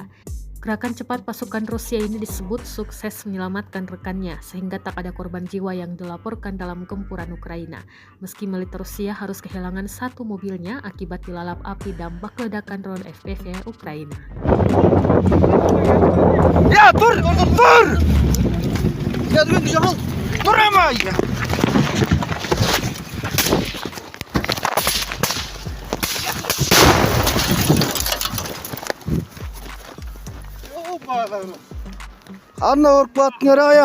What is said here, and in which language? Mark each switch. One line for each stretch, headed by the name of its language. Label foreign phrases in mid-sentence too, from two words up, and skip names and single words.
Indonesian: Gerakan cepat pasukan Rusia ini disebut sukses menyelamatkan rekannya, sehingga tak ada korban jiwa yang dilaporkan dalam gempuran Ukraina. Meski militer Rusia harus kehilangan satu mobilnya akibat dilalap api dampak ledakan drone FPV Ukraina.
Turkish: Ya dur, dur. Ya dur güzel. Dur ama ya. Anna Orkvatner ya.